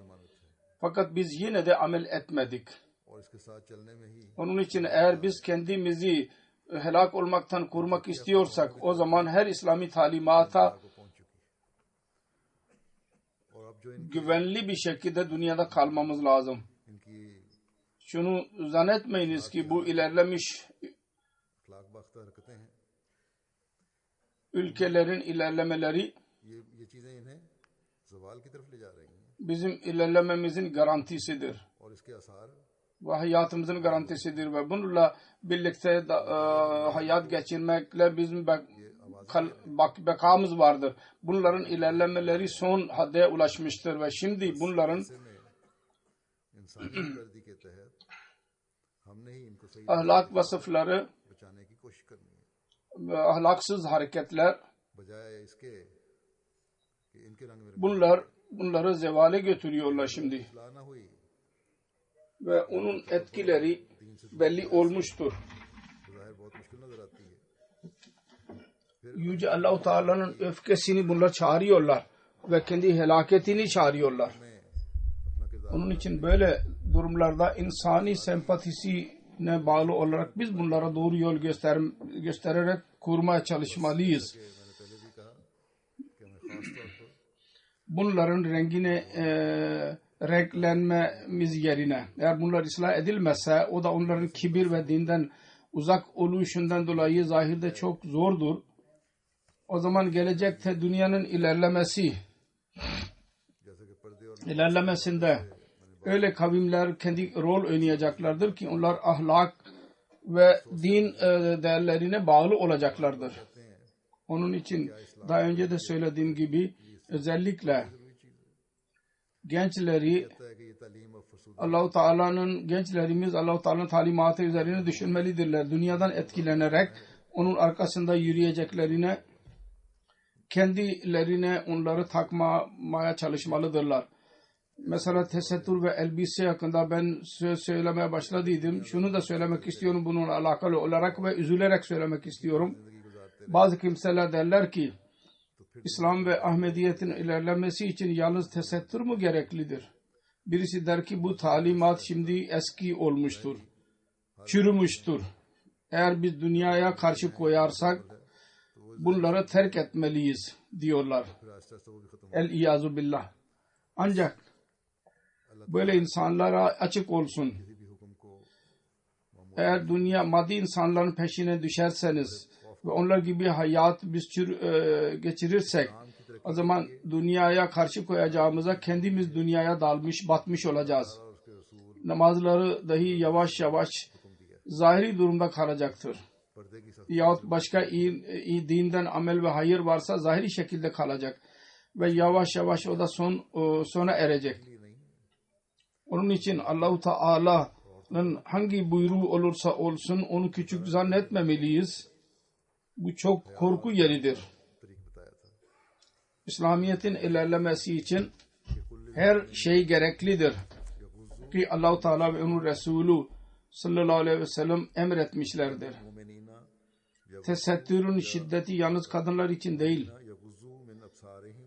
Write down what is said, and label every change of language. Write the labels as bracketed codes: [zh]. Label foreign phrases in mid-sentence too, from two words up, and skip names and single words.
[tr] Fakat biz yine de amel etmedik. Onun için eğer biz kendimizi helak olmaktan korumak istiyorsak o zaman her İslami talimata güvenli bir şekilde dünyada kalmamız lazım. Şunu zannetmeyiniz ki bu ilerlemiş ülkelerin ilerlemeleri [ur] یہ چیزیں انہیں زوال کی طرف لے جا رہی ہیں [tr] bizim ilerlememizin garantisidir. [ur] اور اس کے آثار [tr] Ve hayatımızın garantisidir ve bununla birlikte hayat geçirmekle bizim bekamız vardır. Bunların ilerlemeleri son hadde ulaşmıştır ve şimdi bunların [ur] انسانی گردی کے تحت ہم نے ہی ان کو صحیح [tr] ahlak vasıfları [ur] بچانے کی کوشش کرنی ہے [tr] ve ahlaksız hareketler [ur] بجائے اس کے کہ ان کے رنگ میں [tr] bunları zevale götürüyorlar şimdi [ur] اصلاح نہ ہوئی [tr] ve onun etkileri belli olmuştur. [ur] تو ظاہر بہت مشکل نظر آتی ہے [tr] Yüce Allah-u Teala'nın öfkesini bunlar çağırıyorlar ve kendi helaketini çağırıyorlar. [ur] اپنا کردار [tr] Onun için böyle durumlarda insani sempatisine bağlı olarak biz bunlara doğru yol göstererek kurmaya çalışmalıyız. [ur] میں نے پہلے بھی کہا کہ ہمیں خاص طور پر [tr] Bunların rengine renklenmemiz yerine eğer bunlar ıslah edilmezse o da onların kibir ve dinden uzak oluşundan dolayı zahirde çok zordur. O zaman gelecekte dünyanın [ur] جیسے کہ پردے اور [tr] ilerlemesinde öyle kavimler kendi rol oynayacaklardır ki onlar ahlak ve din değerlerine bağlı olacaklardır. Onun için daha önce de söylediğim gibi özellikle gençleri [ur] کہتا ہے کہ یہ تعلیم اور فسود [tr] Allah-u Teala'nın gençlerimiz Allah-u Teala'nın talimatı üzerine düşünmelidirler. Dünyadan etkilenerek onun arkasında yürüyeceklerine kendilerine onları takmaya çalışmalıdırlar. Mesela tesettür ve elbise hakkında ben söz söylemeye başladıydım. Şunu da söylemek istiyorum bununla alakalı olarak ve üzülerek söylemek istiyorum. Bazı kimseler derler ki İslam ve Ahmediyetin ilerlemesi için yalnız tesettür mü gereklidir? Birisi der ki bu talimat şimdi eski olmuştur, çürümüştür. Eğer biz dünyaya karşı koyarsak bunları terk etmeliyiz diyorlar. [ur] پھر آہستہ آہستہ وہ بھی ختم [ar] العياذ بالله. [tr] Ancak böyle insanlara açık olsun. [ur] کسی بھی حکم کو [tr] Eğer dünya maddi insanların peşine düşerseniz ve onlar gibi hayat biz geçirirsek o zaman dünyaya karşı koyacağımıza kendimiz dünyaya dalmış batmış olacağız. [ur] اس کے رسول [tr] Namazları dahi yavaş yavaş zahiri durumda kalacaktır. [ur] پردے کی سخت [tr] Yahut başka iyi dinden amel ve hayır varsa zahiri şekilde kalacak ve yavaş yavaş o da sona erecek. Onun için Allah-u Teala'nın hangi buyruğu olursa olsun onu küçük zannetmemeliyiz. Bu çok korku yeridir. [ur] طریق بتایا تھا [tr] İslamiyet'in ilerlemesi için her şey gereklidir. Ki Allah-u Teala ve onun Resulü [ar] صلى الله عليه وسلم [tr] emretmişlerdir. [ar] मोमिनीना [tr] Tesettürün şiddeti yalnız kadınlar için değil. [ar] يغضوا من أبصارهم